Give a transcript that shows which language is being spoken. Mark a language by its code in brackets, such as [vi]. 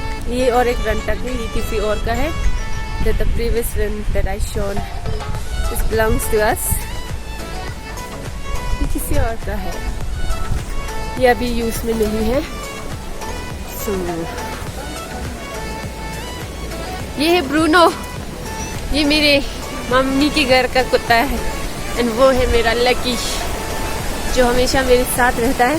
[hi] ये और एक रंटक है, ये किसी और का है। [en] The previous one that I shown this belongs to us. [hi] ये किसी और का है, ये अभी यूज में नहीं है। ये है ब्रूनो, ये मेरे मम्मी के घर का कुत्ता है। एंड वो है मेरा लकी, जो हमेशा मेरे साथ रहता है।